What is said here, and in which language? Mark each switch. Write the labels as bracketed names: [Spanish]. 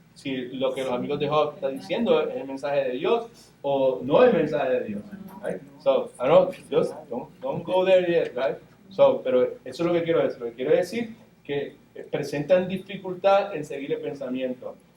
[Spanish] Si lo que los amigos de Job están diciendo es el mensaje de Dios o no es el mensaje de Dios, right? [English] So, I don't go there yet, right? [Spanish] So, pero eso es lo que quiero decir. Lo que quiero decir que presentan dificultad en seguir el pensamiento.